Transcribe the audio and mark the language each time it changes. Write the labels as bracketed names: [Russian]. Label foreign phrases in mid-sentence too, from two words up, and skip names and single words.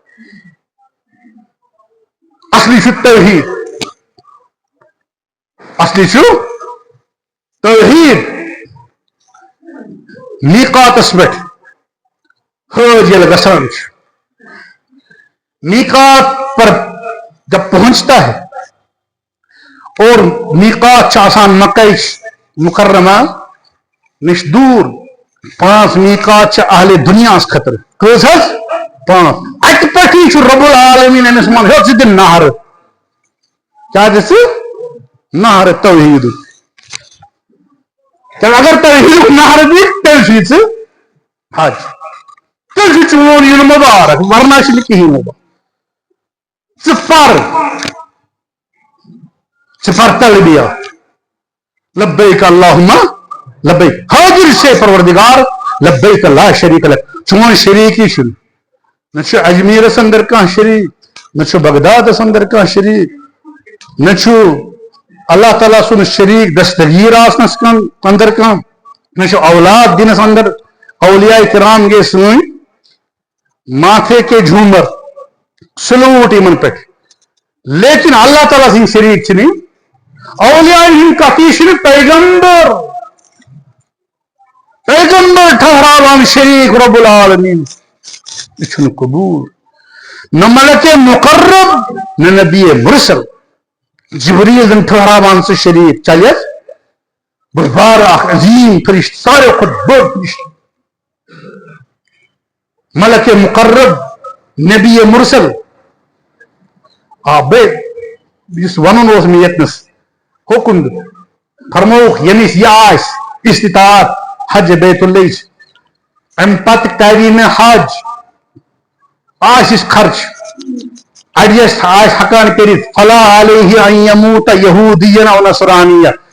[Kashmiri] اصلی چھُ توحید اصلی چھُ توحید میقاتس پٮ۪ٹھ حج ییٚلہِ گژھان چھُ [Urdu] میقات پر جب پہنچتا ہے اور [Kashmiri] میقات آسان مکہ مکرمہ نش دور [Urdu] 5 [Kashmiri] میقات اہل دنیا خطر کٔژ حظ 5 اتہ پٮ۪ٹھٕے چھُ رب العالمین أمِس ون ہے ژٕ دِ نہرٕ کیٛاہ دِ ژٕ نہرٕ توحیٖدُک تیٚلہِ اگر توحیٖدُک نہرٕ دِ تیٚلہِ چھُے ژٕ حج تیٚلہِ چھُ چون یُن مبارک ورنہ چھُنہٕ کِہیٖنۍ مبارک ژٕ پر تلبیہ [Arabic] لبیک اللہم لبیک [Kashmiri] حاضر سے پروردگار [Arabic] لبیک لا شریک لک [Kashmiri] چون شریکی چھُنہٕ نہ چھُ اجمیرس اندر کانٛہہ شریک نہ چھُ بغدادس اندر کانٛہہ شریک نہ چھُ اللہ تعالیٰ سُنٛد شریک دستگیر آسنس اندر کانٛہہ نہ چھُ اولاد دِنس اندر اولیاء کرام گٔے سٲنۍ [Urdu] ماتھے کے جھومر [Kashmiri] سلوٹ یمن پٮ۪ٹھ لیکن اللہ تعالیٰ سٕنٛدۍ شریک چھِنہٕ یِم اولیاء ہٕنٛدۍ کتھ یہِ چھُنہٕ پیغمبر ٹھہراوان شریک رب العالمین یہ چھُنہٕ قبوٗل نہ ملک مقرب نہ نبی مرسل جبریل زن ٹھہراوان سُہ شریک چلہِ بٔڑ بارٕ اکھ عظیٖم فرشتہٕ ساروی کھۄتہٕ بٔڑ فرشتہٕ ملک مقرب نبی مرسل بیٚیہِ یُس وَنُن اوس مےٚ ییٚتنس حُکُم فرمووُکھ ییٚمِس یہِ آسہِ استطاعت حج بیت اللہ امہِ پتہٕ کرِ نہٕ حج آسیس خرچ ایڈجسٹ آسہِ ہٮ۪کان کٔرِتھ [Arabic] فلا علیہ ان یموت یہودین او نصرانیہ